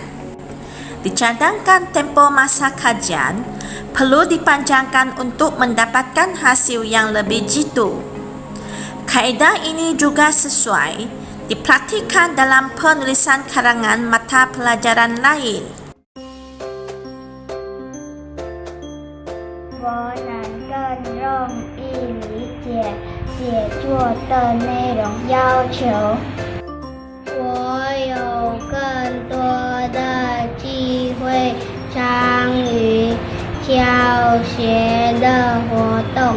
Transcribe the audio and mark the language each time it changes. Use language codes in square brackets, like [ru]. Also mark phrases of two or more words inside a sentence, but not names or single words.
[ms] Dicadangkan tempoh masa kajian perlu dipanjangkan untuk mendapatkan hasil yang lebih jitu. Kaedah ini juga sesuai dipraktikkan dalam penulisan karangan mata pelajaran lain. [zh] 我能更容易理解写作的内容要求。我有更多的机会参与教学的活动。